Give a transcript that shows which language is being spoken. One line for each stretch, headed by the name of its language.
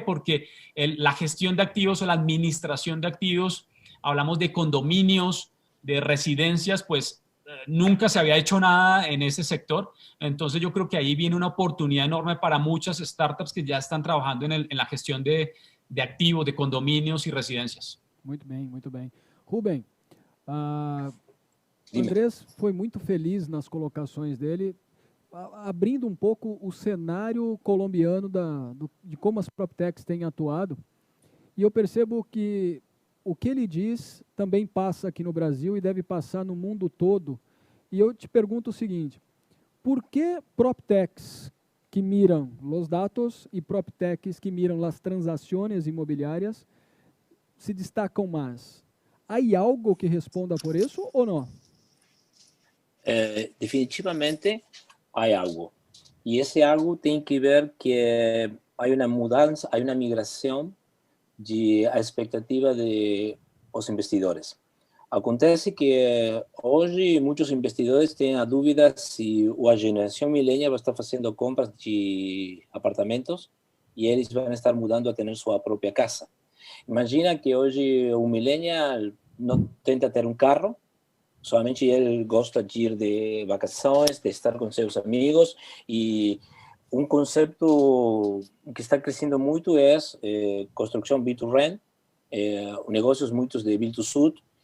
Spanish: Porque la gestión de activos o la administración de activos, hablamos de condominios, de residencias, pues nunca se había hecho nada en ese sector. Entonces yo creo que ahí viene una oportunidad enorme para muchas startups que ya están trabajando en la gestión de activos, de condominios y residencias.
Portuguese: Muito bem, muito bem. Rubem, Andrés foi muito feliz nas colocações dele, abrindo um pouco o cenário colombiano de como as PropTechs têm atuado. E eu percebo que o que ele diz também passa aqui no Brasil e deve passar no mundo todo. E eu te pergunto o seguinte, por que
Spanish: PropTechs que miran los datos y PropTechs que miran las transacciones inmobiliarias se destacam más? ¿Hay algo que responda por eso o no? Definitivamente hay algo. Y ese algo tiene que ver que hay una mudanza, hay una migración de a expectativa de los investidores.
Portuguese: Acontece que hoje muitos investidores têm a dúvida se a geração millennial vai estar fazendo compras de apartamentos e eles vão estar mudando a ter sua própria casa. Imagina que hoje um millennial não tenta ter um carro, somente ele gosta de ir de vacações, de estar com seus amigos, e um conceito que está crescendo muito é construção build-to-rent, negócios muitos de build-to-suit.